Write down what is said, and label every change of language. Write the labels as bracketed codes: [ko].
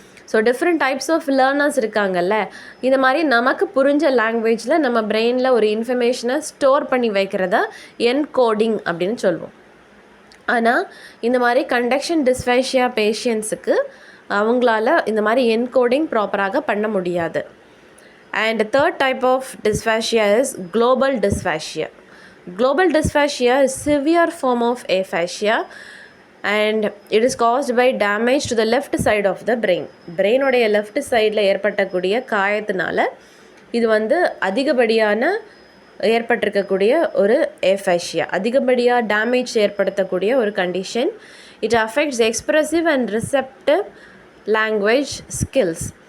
[en] so different types of learners [ta] இருக்காங்கல்ல. இந்த மாதிரி நமக்கு புரிஞ்ச லாங்குவேஜில் நம்ம பிரெயினில் ஒரு இன்ஃபர்மேஷனை ஸ்டோர் பண்ணி வைக்கிறத என்கோடிங் அப்படின்னு சொல்லுவோம். ஆனால் இந்த மாதிரி கண்டக்ஷன் டிஸ்ஃபாஷியா பேஷண்ட்ஸுக்கு அவங்களால இந்த மாதிரி என்கோடிங் ப்ராப்பராக பண்ண முடியாது. [en] And third type of dysphasia is global dysphasia. Global dysphasia is severe form of aphasia and it is caused by damage to the left side of the brain. [ta] பிரெயினோடைய left சைடில் ஏற்பட்டக்கூடிய காயத்தினால இது வந்து அதிகப்படியான ஏற்பட்டிருக்கக்கூடிய ஒரு aphasia, அதிகப்படியாக டேமேஜ் ஏற்படுத்தக்கூடிய ஒரு condition. [en] It affects expressive and receptive language skills.